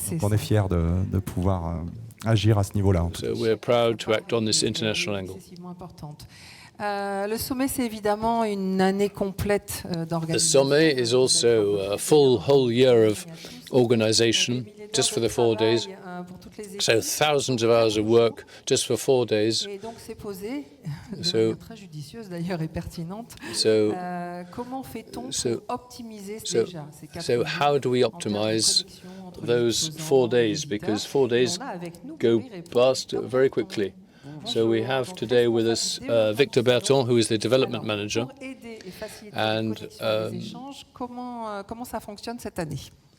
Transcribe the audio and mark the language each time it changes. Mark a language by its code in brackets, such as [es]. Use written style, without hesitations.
[fr] Donc on est fiers de pouvoir agir à ce niveau-là. [en] So we're proud to act on this international angle. [fr] Le sommet, c'est évidemment une année complète d'organisation. [en] The Sommet is also a whole year of organization just for the 4 days. So thousands of hours of work just for 4 days. [fr] Et donc c'est posé, de manière très judicieuse d'ailleurs et pertinente. Comment fait-on pour optimiser déjà ces 4 jours? [en] So how do we optimize those 4 days? Because 4 days go past very quickly. So we have today with us Victor Berton, who is the development manager. And [fr] comment ça fonctionne cette année?